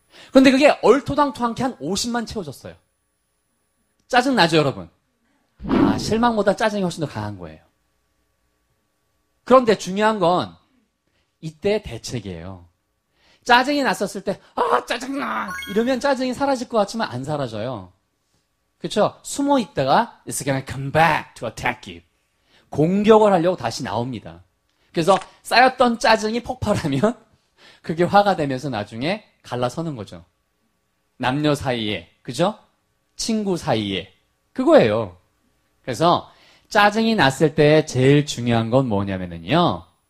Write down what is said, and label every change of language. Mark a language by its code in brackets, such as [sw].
[ko] 그런데 그게 얼토당토하게 한 50만 채워졌어요. 짜증나죠, 여러분? 아, 실망보다 짜증이 훨씬 더 강한 거예요. 그런데 중요한 건 이때 대책이에요. 짜증이 났었을 때, 아, 짜증나! 이러면 짜증이 사라질 것 같지만 안 사라져요. 그쵸? 숨어 있다가 [en] it's gonna come back to attack you. [ko] 공격을 하려고 다시 나옵니다. 그래서 쌓였던 짜증이 폭발하면 그게 화가 되면서 나중에 갈라서는 거죠. 남녀 사이에, 그죠? 친구 사이에. 그거예요. 그래서 짜증이 났을 때 제일 중요한 건 뭐냐면요.